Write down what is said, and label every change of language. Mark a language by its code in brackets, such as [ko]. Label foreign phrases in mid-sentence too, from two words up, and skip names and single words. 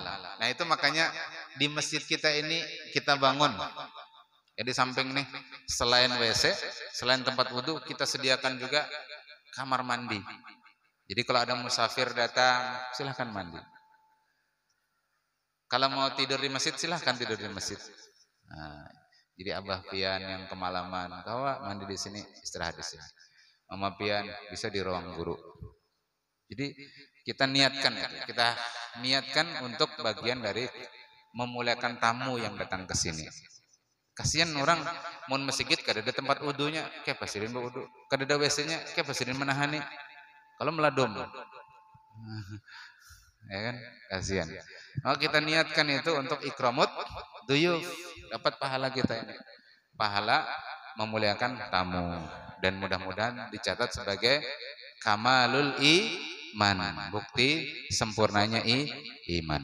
[id] Nah itu makanya di masjid kita ini kita bangun. Ya di samping nih selain WC, selain tempat wudhu kita sediakan juga kamar mandi. Jadi kalau ada musafir datang silahkan mandi. Kalau mau tidur di masjid silahkan tidur di masjid. Nah, jadi Abah Pian yang kemalaman, kawa mandi di sini, istirahat di sini. Mama Pian bisa di ruang guru. Jadi kita niatkan untuk bagian dari memuliakan tamu yang datang ke sini. [bjn] Kasihan orang mau masjid kada ada tempat wudunya, kayak pasirin wudu, kada ada WC-nya, kayak pasirin menahani. Kalau meladom. [id] Ya kan? Kasihan. Maka kita niatkan itu untuk [ar] إكرام الضيوف, [id] dapat pahala kita ini. Pahala memuliakan tamu dan mudah-mudahan dicatat sebagai [ar] كمال الإيمان, [id] bukti sempurnanya iman.